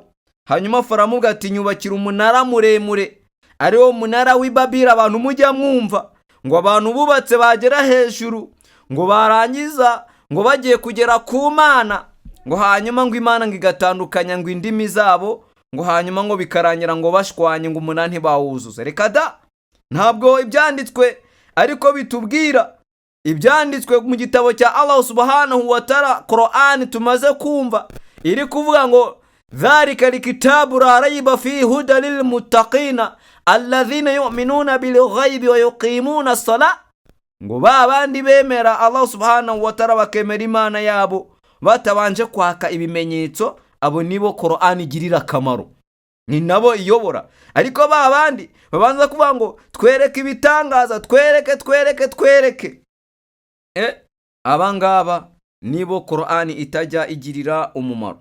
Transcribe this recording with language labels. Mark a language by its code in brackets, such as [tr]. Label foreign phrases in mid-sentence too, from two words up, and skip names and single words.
[rw] Hanyuma Farawo amuga ati nyubakira umunara muremure, ariwo munara w'Ibabira abantu mujya mwumva ngo abantu bubatse bagera hejuru, ngo barangiza ngo bagiye kugera ku Mana, ngo hanyuma ngo Imana ngo igatandukanya ngo indimi zabo, ngo hanyuma ngo bikarangira ngo bashwanye ngo umunara ntibawuzuze. Reka da, ntabwo ibyanditswe ariko bitubwira. Ibyanditswe mu gitabo cya [ar] الله سبحانه وتعالى, [rw] Qur'an tumaze kumva, iri kuvuga ngo [ar] ذلك الكتاب لا ريب فيه هدى للمتقين الذين يؤمنون بالغيب ويقيمون الصلاة, [rw] ngo babandi bemera [ar] الله سبحانه وتعالى [rw] bakemera Imana yabo batabanje kwaka ibimenyetso, abo nibo Qur'an igirira akamaro, ni nabo iyobora. Ariko babandi babanza kuvuga ngo twereke ibitangaza, twereke abangaba nibo Qur'an itajya igirira umumaro.